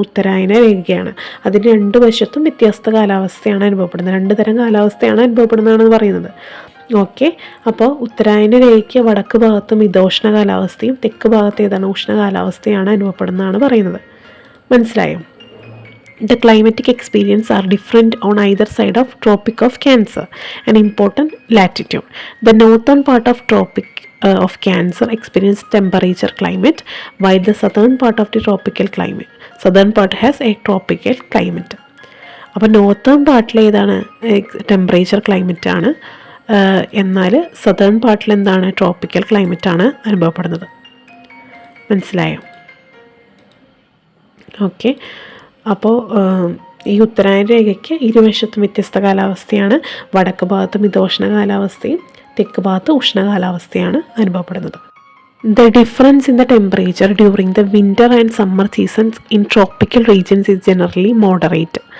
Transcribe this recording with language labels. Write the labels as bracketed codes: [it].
[ml] ഉത്തരായന രേഖയാണ്. അതിന് 2 വശത്തും വ്യത്യസ്ത കാലാവസ്ഥയാണ് അനുഭവപ്പെടുന്നത്. 2 തരം കാലാവസ്ഥയാണ് അനുഭവപ്പെടുന്നതെന്ന് പറയുന്നത്. ഓക്കെ, അപ്പോൾ ഉത്തരായന രേഖയ്ക്ക് വടക്ക് ഭാഗത്ത് മിതോഷ്ണ കാലാവസ്ഥയും തെക്ക് ഭാഗത്ത് ഉഷ്ണ കാലാവസ്ഥയാണ് അനുഭവപ്പെടുന്നതാണ് പറയുന്നത്. മനസ്സിലായോ? [en] The climatic experience are different on either side of Tropic of Cancer, an important latitude. The northern part of Tropic of Cancer experience temperature climate, while the southern part of the tropical climate. Southern part has a tropical climate. [ml] അപ്പോൾ northern പാർട്ടിൽ ഏതാണ് temperature climate ആണ്, എന്നാൽ southern പാർട്ടിൽ എന്താണ് tropical climate ആണ് അനുഭവപ്പെടുന്നത്. മനസ്സിലായോ? ഓക്കെ. അപ്പോൾ ഈ ഉത്തരായന രേഖയ്ക്ക് ഇരുവശത്തും വ്യത്യസ്ത കാലാവസ്ഥയാണ്. വടക്ക് ഭാഗത്ത് മിതോഷ്ണ കാലാവസ്ഥയും തെക്ക് ഭാഗത്ത് ഉഷ്ണ കാലാവസ്ഥയാണ് അനുഭവപ്പെടുന്നത്. [en] The difference in the temperature during the winter and summer seasons in tropical regions is generally moderate.